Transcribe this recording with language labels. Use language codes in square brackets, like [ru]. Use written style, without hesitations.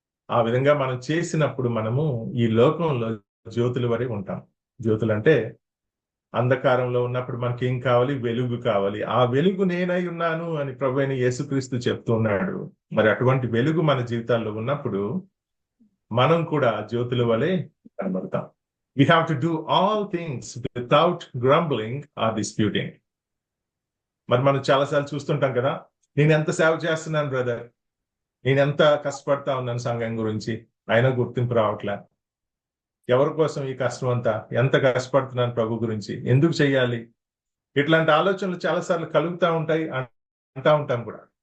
[te] ఆ విధంగా మనం చేసినప్పుడు మనము ఈ లోకంలో జ్యోతుల వరే ఉంటాం. జ్యోతులు అంటే అంధకారంలో ఉన్నప్పుడు మనకి ఏం కావాలి? వెలుగు కావాలి. ఆ వెలుగు నేనై ఉన్నాను అని ప్రభువైన యేసుక్రీస్తు చెప్తున్నాడు. మరి అటువంటి వెలుగు మన జీవితాల్లో ఉన్నప్పుడు మనం కూడా జ్యోతుల వలె కనబడతాం. [en] We have to do all things without grumbling or disputing. [te] మరి మనం చాలాసార్లు చూస్తుంటాం కదా, నేను ఎంత సేవ చేస్తున్నాను బ్రదర్, నేను ఎంత కష్టపడతా ఉన్నాను సంఘం గురించి, అయినా గుర్తింపు రావట్లే. ఎవరి కోసం ఈ కష్టం అంతా? ఎంత కష్టపడుతున్నాను ప్రభు గురించి, ఎందుకు చెయ్యాలి? ఇట్లాంటి ఆలోచనలు చాలాసార్లు కలుగుతూ ఉంటాయి, అంటా ఉంటాం కూడా.